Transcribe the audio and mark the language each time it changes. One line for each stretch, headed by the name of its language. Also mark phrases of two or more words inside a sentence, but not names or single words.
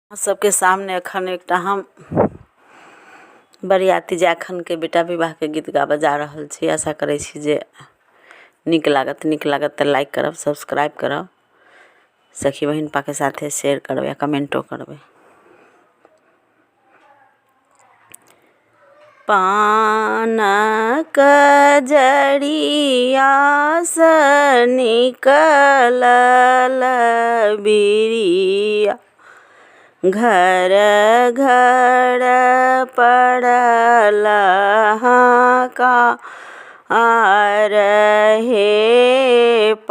Maithili: सबके सामने अखन एकटा हम बरियाती जाखन के बेटा विवाह के गीत गाबऽ जा रहल छी। आशा करै छी जे नीक लागत तऽ लाइक करब, सब्सक्राइब करब, सखी बहिन पा के साथे शेयर करब या कमेंटो करब। पानक जड़िया से निकलल बिरिया, घर घर पड़ल हाहाकार हे।